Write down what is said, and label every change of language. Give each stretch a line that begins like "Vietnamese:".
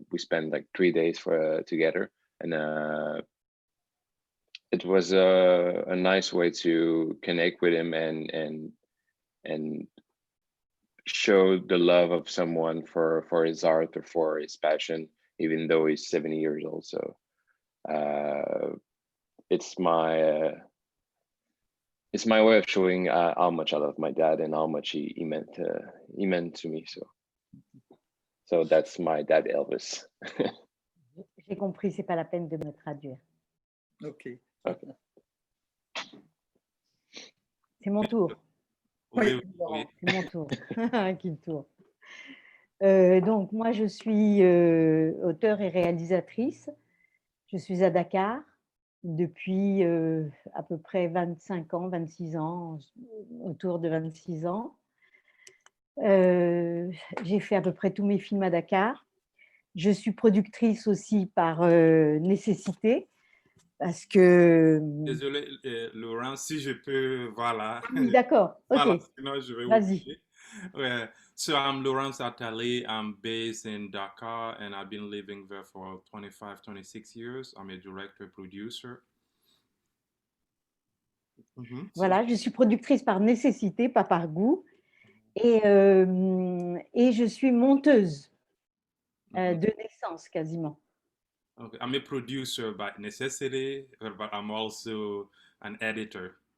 English: We spent like 3 days together, and it was a nice way to connect with him and show the love of someone for his art or for his passion, even though he's 70 years old. So it's my way of showing how much I love my dad and how much he meant to me. So that's my dad, Elvis.
French: J'ai compris, c'est pas la peine de me traduire. Okay. C'est mon tour. Oui. C'est mon tour. Qui me tourne. Donc, moi, je suis auteure et réalisatrice. Je suis à Dakar depuis à peu près 25 ans, 26 ans, autour de 26 ans. J'ai fait à peu près tous mes films à Dakar. Je suis productrice aussi par nécessité, parce que... Désolé, Laurent, si je peux, voilà. Oui, d'accord, ok. Voilà, sinon je vais Vas-y. oublier. Ouais.
English: So I'm Laurence Attali. I'm based in Dakar and I've been living there for 25, 26 years. I'm a director, producer.
French: Voilà, je suis productrice par nécessité, pas par goût. Et je suis monteuse de naissance quasiment. Okay.
English: I'm a producer by necessity, but I'm also an editor.